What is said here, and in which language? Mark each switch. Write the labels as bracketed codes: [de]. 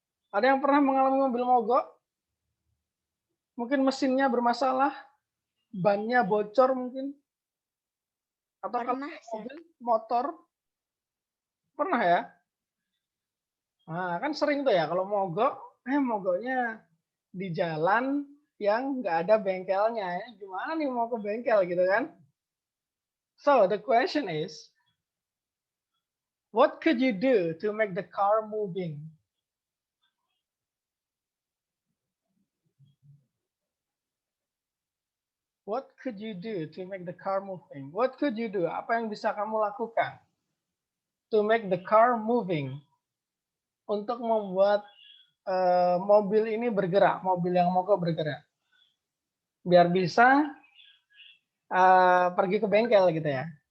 [id] Ada yang pernah mengalami mobil mogok? Mungkin mesinnya bermasalah, bannya bocor mungkin? Atau kalau Pernah, Sir. mobil, motor? Pernah ya? Nah, kan sering tuh ya kalau mogok, mogoknya di jalan yang nggak ada bengkelnya. Gimana nih mau ke bengkel gitu kan? [en] So, the question is, what could you do to make the car moving? What could you do to make the car moving? What could you do? [id] Apa yang bisa kamu lakukan [en] to make the car moving? [id] Untuk membuat mobil ini bergerak, mobil yang mogok bergerak. Biar bisa pergi ke bengkel gitu ya.